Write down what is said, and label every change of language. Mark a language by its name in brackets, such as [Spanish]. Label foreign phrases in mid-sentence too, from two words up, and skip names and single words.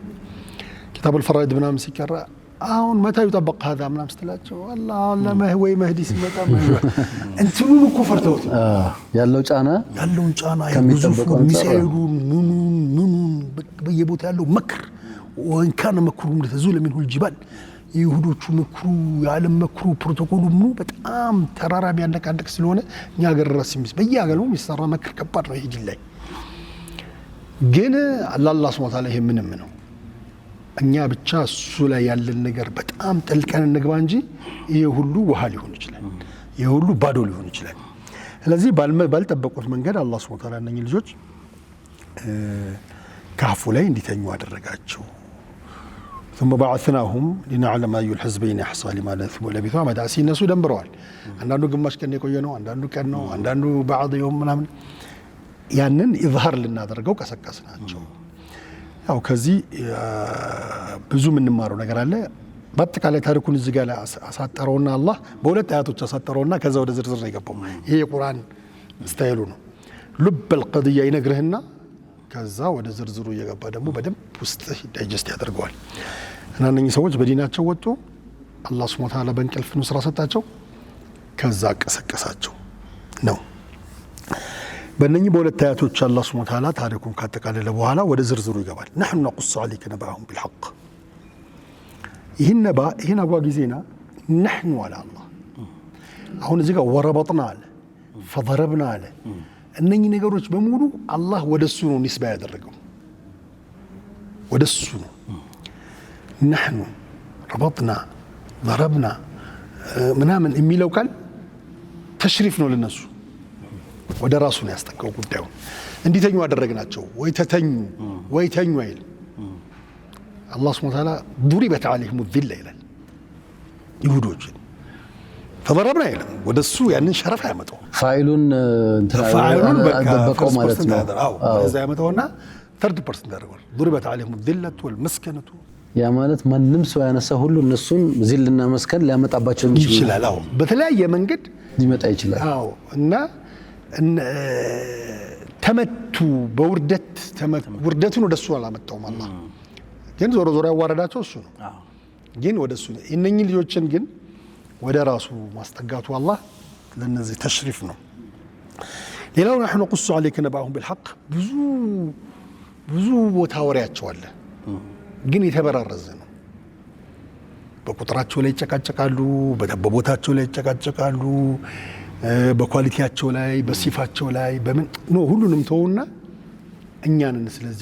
[Amharic] ኪታቡል ፈራኢድ ምናምን ሲቀራ አሁን መታ ይጠበቅ هذا ምናምን ስትላቸው አላህ ወይ መህዲ ሲመጣ እንትኑን እኮ ፈርተውት ያለውን ጫና ከሚጠበቀው ሚሳኤሉን ምኑን በየቦታ ያለው መክር [Arabic] وإن كان مكرهم لتزول منه الجبال [Amharic] ይሁዶቹ መክሩ የዓለም መክሩ ፕሮቶኮሉ ምኑ በጣም ተራራ ቢያነቃንቅ ስለሆነ እኛ ሀገር ራስ የሚስ በየሀገሩ የሚሰራ መክር ከባድ ነው። ይሄ ላይ ግን አላህ [Arabic] سبحانه وتعالى [Amharic] ይሄ ምንም ነው። እኛ ብቻ እሱ ላይ ያለን ነገር በጣም ጠልቀን እንግባ እንጂ ይሄ ሁሉ ውሃ ሊሆን ይችላል፣ ይሄ ሁሉ ባዶ ሊሆን ይችላል። ስለዚህ ባልጠበቁት መንገድ አላህ [Arabic] سبحانه وتعالى [Amharic] እነኚህ ልጆች ካፉ ላይ እንዲተኙ አደረጋቸው። [Arabic] ثم بعثناهم لنعلم أي الحزبين أحصى لما لبثوا أمدا [Amharic] ሲነሱ ደንብረዋል። አንዳንዱ ግማሽ ቀን የቆየ ነው፣ አንዳንዱ ቀን ነው፣ አንዳንዱ [Arabic] بعض يوم [Amharic] ምናምን ያንን ኢዝሃር ልናደርገው ቀሰቀስናቸው። ያው ከዚህ ብዙ የምንማረው ነገር አለ። በአጠቃላይ ታሪኩን እዚህ ጋር አሳጠረውና አላህ በሁለት አያቶች አሳጠረውና ከዛ ወደ ዝርዝር ነው የገባው። ይሄ የቁርአን ስታይሉ ነው። ልብ القضية ይነግርህና ከዛ ወደ ዝርዝሩ እየገባ ደግሞ በደንብ ውስጥ ዳይጀስት ያደርገዋል። እና እነኚህ ሰዎች በዲናቸው ወጡ። አላህ ሱብሓነሁ ወተዓላ በእንቅልፍ ኑስራ ሰጣቸው። ከዛ ቀሰቀሳቸው ነው። በእነኚህ በሁለት አያቶች አላህ [Arabic] سبحانه وتعالى [Amharic] ታሪኩን ካጠቃለለ በኋላ ወደ ዝርዝሩ ይገባል። [Arabic] نحن نقص عليك نبأهم بالحق [Amharic] ይህን አጓጊ ዜና [Arabic] نحن على الله [Amharic] አሁን እዚህ ጋር ወረበጥና አለ فضربنا አለ። እነኚህ ነገሮች በሙሉ አላህ ወደሱ ነው ንስባ ያደረገው፣ ወደሱ ነው። [Arabic] نحن ربطنا ضربنا [Amharic] ምናምን የሚለው ቃል ተሽሪፍ ነው ለነሱ፣ ወደ ራሱ ነው ያስጠቀው ጉዳዩ። እንዲተኙ አደረግናቸው። ወይ ተተኙ ወይ ተኙ አይል አላህ [Arabic] سبحانه وتعالى ضربت عليهم الذلة [Amharic] ይላል ይሁዶችን فضربنا ይላል። ወደሱ ያንን ሸረፍ ያመጣው ፋኢሉን ደበቀው ማለት ነው። እዛ ያመጣውና 30% ያደርጋል። [Arabic] ضربت عليهم الذلة والمسكنة [Amharic] ያ ማለት ማንም ሰው ያነሳ ሁሉ እነሱን ዚልና መስከን ሊያመጣባቸው ይችላል። አዎ በተለያየ መንገድ ሊመጣ ይችላል። አዎ እና ተመቱ በውርደት ውርደቱን ወደሱ አላመጣውም አላህ። ግን ዞሮ ዞሮ ያዋረዳቸው እሱ ነው። ግን ወደሱ እነኚህ ልጆችን ግን ወደ ራሱ ማስጠጋቱ አላህ ለነዚህ ተሽሪፍ ነው። ሌላው [Arabic] نحن نقص عليك نبأهم بالحق [Amharic] ብዙ ቦታ ወሬያቸው አለ፣ ግን የተበራረዘ ነው። በቁጥራቸው ላይ ይጨቃጨቃሉ፣ በቦታቸው ላይ ይጨቃጨቃሉ፣ በኳሊቲያቸው ላይ በሲፋቸው ላይ በምን ነው ሁሉንም ተውና እኛንን ስለዚህ